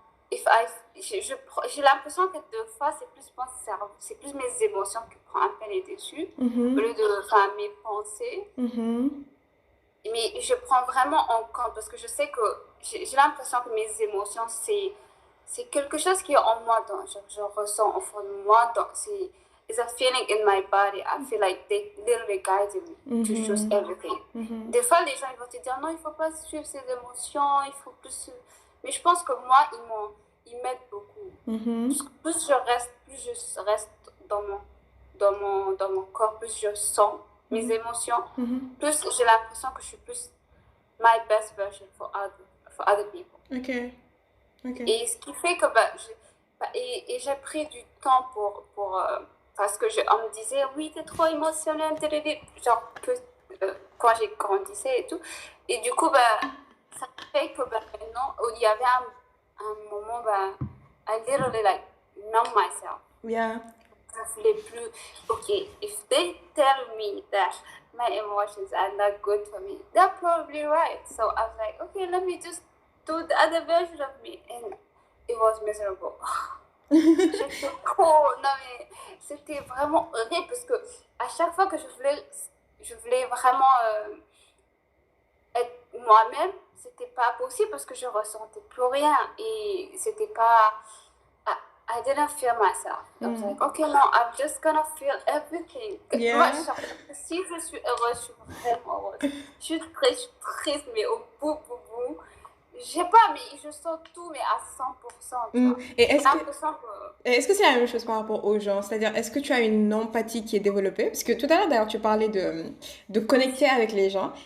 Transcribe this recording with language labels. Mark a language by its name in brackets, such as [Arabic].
[English] If I, [French] j'ai l'impression que des fois, c'est plus mon cerveau, c'est plus mes émotions qui prennent un peu les dessus, au lieu Mhm. de, enfin, mes pensées. Mhm. Mais je prends vraiment en compte parce que je sais que j'ai l'impression que mes émotions, c'est quelque chose qui est en moi, donc je ressens au fond de moi. Donc c'est [English] it's a feeling in my body. I feel like they literally guide me to choose Mhm. everything. Mhm. [French] Des fois, les gens ils vont te dire non, il faut pas suivre ses émotions, il faut plus. Mais je pense que moi, ils m'aident beaucoup. Mhm. Plus je reste dans mon corps, plus je sens mes Mhm. émotions, Mhm. plus j'ai l'impression que je suis plus [English] my best version for other people. Ok, ok. [French] Et ce qui fait que et j'ai pris du temps parce que on me disait oui t'es trop émotionnelle, genre que quand j'ai grandissé et tout. Et du coup ça fait que maintenant il y avait un moment [English] I literally like numb myself. Yeah. [French] Je voulais plus. [English] Okay, if they tell me that my emotions are not good for me, they're probably right. So I was like, okay, let me just do the other version of me. And it was miserable. [French] J'étais trop. Non, mais c'était vraiment horrible parce que à chaque fois que je voulais vraiment être moi-même, c'était pas possible parce que je ressentais plus rien et c'était pas. [English] I, I didn't feel myself. I was like, okay, no, I'm just gonna feel everything. [French] Moi, [English] Yeah. [French] si je suis heureuse, je suis vraiment heureuse. Je suis triste, mais au bout. Je sais pas, mais je sens tout, mais à 100%, tu Mm. vois. Et J'ai l'impression que. est-ce que c'est la même chose par rapport aux gens? C'est-à-dire, est-ce que tu as une empathie qui est développée? Parce que tout à l'heure, d'ailleurs, tu parlais de connecter avec les gens.